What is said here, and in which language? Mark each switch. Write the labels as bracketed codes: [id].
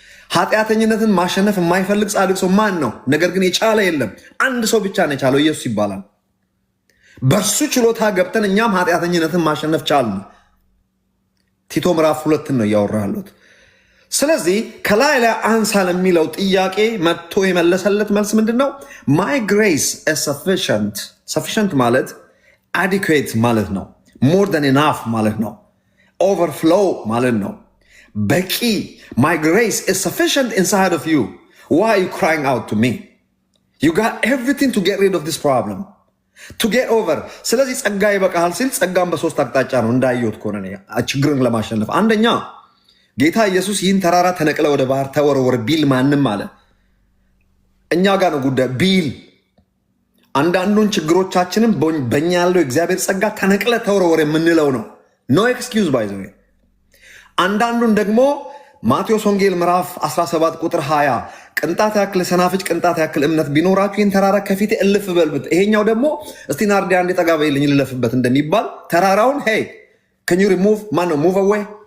[am] ኃጢአተኝነትን ማሸነፍ የማይፈልግ ጻድቅ ሰው ማን ነው? ነገር ግን የቻለ የለም። አንድ ሰው ብቻ ነው የቻለው፣ ኢየሱስ ይባላል። በእርሱ ችሎታ ገብተን እኛም ኃጢአተኝነትን ማሸነፍ ቻልን። ቲቶ ምዕራፍ 2 ነው እያወራሁት። ስለዚህ ከላይ ላይ አንሳ ለሚለው ጥያቄ መጥቶ የመለሰለት መልስ ምንድነው? [en] my grace is sufficient። sufficient ማለት adequate [am] ማለት ነው። [en] more than enough ማለት ነው። overflow ማለት ነው። [am] በቂ [en] my grace is sufficient inside of you. why are you crying out to me? you got everything to get rid of this problem, to get over። [am] ስለዚህ ጸጋ ይበቃሃል ሲል ጸጋን በ3 አቅጣጫ ነው እንዳየሁት ከሆነ ችግርን ለማሸነፍ። አንደኛ ጌታ ኢየሱስ ይህን ተራራ ተነቅለ ወደ ባህር ተወረወር ቢል ማንም አለ እኛ ጋር ነው ጉዳይ ቢል። አንዳንዱን ችግሮቻችንን በእኛ ያለው እግዚአብሔር ጸጋ ተነቅለ ተወረወር የምንለው ነው። [en] ኖ ኤክስኪውዝ ባይ ዘ ዌይ። [am] አንዳንዱን ደግሞ ማቴዎስ ወንጌል ምዕራፍ 17 ቁጥር 20 ቅንጣት ያክል ሰናፍጭ ቅንጣት ያክል እምነት ቢኖራችሁ ይህን ተራራ ከፊቴ እልፍ በልብት። ይሄኛው ደግሞ እስቲ ናርዲ አንዴ ጠጋ በይልኝ ልለፍበት እንደሚባል ተራራውን [en] ሄይ ከን ዩ ሪሙቭ [am] ማን ነው [en] ሙቭ አዌይ